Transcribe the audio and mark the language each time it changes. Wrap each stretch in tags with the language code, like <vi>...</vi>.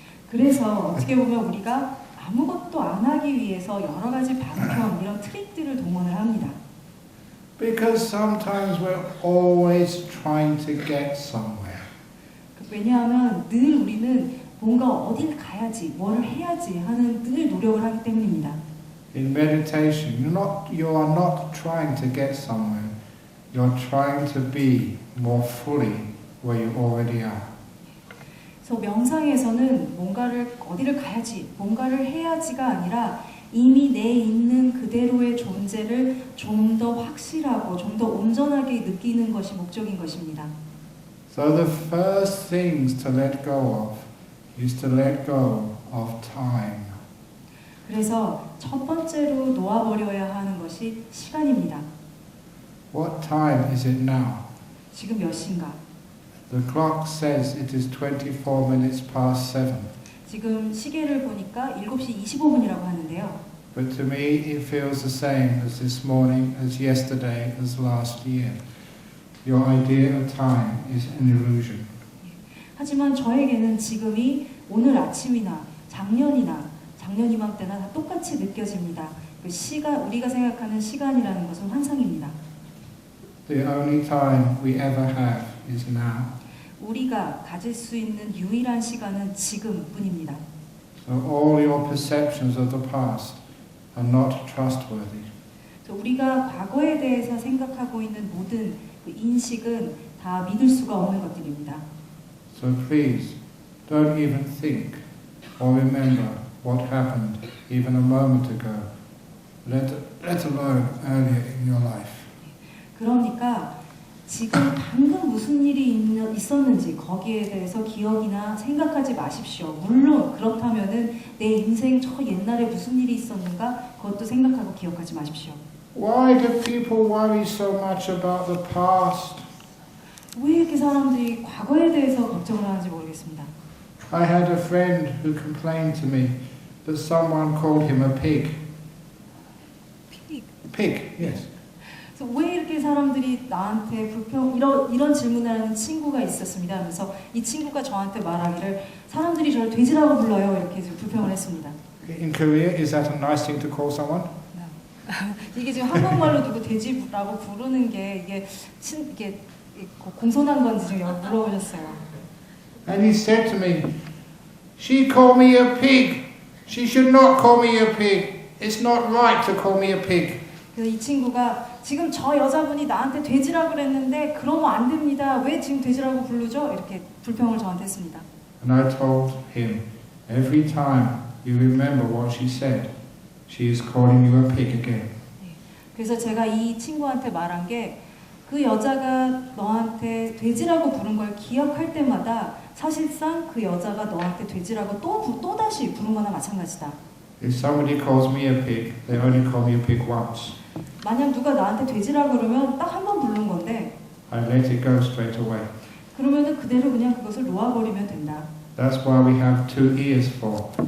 <ko>그래서 어떻게 보면 우리가 아무것도 안 하기 위해서 여러 가지 방편, 이런 트릭들을 동원을 합니다.</ko> <en>Because sometimes we're always trying to get somewhere.</en> <ko>왜냐하면 늘 우리는 뭔가 어딜 가야지, 뭘 해야지 하는 늘 노력을 하기 때문입니다.</ko> <en>In meditation, you are not trying to get somewhere. You're trying to be more fully where you already are.</en> <ko>그래서 명상에서는 뭔가를 어디를 가야지, 뭔가를 해야지가 아니라 이미 내 있는 그대로의 존재를 좀 더 확실하고 좀 더 온전하게 느끼는 것이 목적인 것입니다.</ko> <en>So the first things to let go of is to let go of time.</en> <ko>그래서 첫 번째로 놓아버려야 하는 것이 시간입니다.</ko> <en>What time is it now?</en> <ko>지금 몇 시인가?</ko> <en>The clock says it is 24 minutes past 7.</en> <ko>지금 시계를 보니까 7시 25분이라고 하는데요.</ko> <en>But to me it feels the same as this morning, as yesterday, as last year. Your idea of time is an illusion.</en> <ko>하지만 저에게는 지금이 오늘 아침이나 작년 이맘때나 다 똑같이 느껴집니다. 그 시간, 우리가 생각하는 시간이라는 것은 환상입니다.</ko> <en>The only time we ever have is now.</en> <ko>우리가 가질 수 있는 유일한 시간은 지금뿐입니다.</ko> <en>So all your perceptions of the past are not trustworthy.</en> <ko>우리가 과거에 대해서 생각하고 있는 모든 그 인식은 다 믿을 수가 없는 것들입니다.</ko> <en>So please, don't even think or remember what happened even a moment ago, let alone earlier in your life.</en> <ko>그러니까 지금 방금 무슨 일이 있었는지 거기에 대해서 기억이나 생각하지 마십시오. 물론 그렇다면은 내 인생 저 옛날에 무슨 일이 있었는가 그것도 생각하고 기억하지 마십시오.</ko> <en>Why do people worry so much about the past?</en> <ko>왜 이렇게 사람들이 과거에 대해서 걱정을 하는지 모르겠습니다.</ko> <en>I had a friend who complained to me that someone called him a pig. Pig, yes.</en> <ko>그래서 왜 이렇게 사람들이 나한테 이런 질문을 하는 친구가 있었습니다. 그래서 이 친구가 저한테 말하기를 사람들이 저를 돼지라고 불러요. 이렇게 불평을 했습니다.</ko> <en>In Korea, is that a nice thing to call someone?</en> <ko>이게 지금 한국말로 누구 돼지라고 부르는 게 이게 공손한 건지 지금 물어보셨어요.</ko> <en>And he said to me, She called me a pig. She should not call me a pig. It's not right to call me a pig.</en> <ko>그래서 이 친구가 지금 저 여자분이 나한테 돼지라고 그랬는데 그러면 안 됩니다. 왜 지금 돼지라고 부르죠? 이렇게 불평을 저한테 했습니다.</ko> <en>And I told him, every time you remember what she said, she is calling you a pig again.</en> <ko>그래서 제가 이 친구한테 말한 게 그 여자가 너한테 돼지라고 부른 걸 기억할 때마다 사실상 그 여자가 너한테 돼지라고 또 다시 부른 거나 마찬가지다.</ko> <en>If somebody calls me a pig, they only call me a pig once.</en> <ko>만약 누가 나한테 돼지라고 그러면 딱 한 번 부른 건데</ko> <en>I let it go straight away.</en> <ko>그러면은 그대로 그냥 그것을 놓아버리면 된다.</ko> <en>That's why we have two ears for.</en>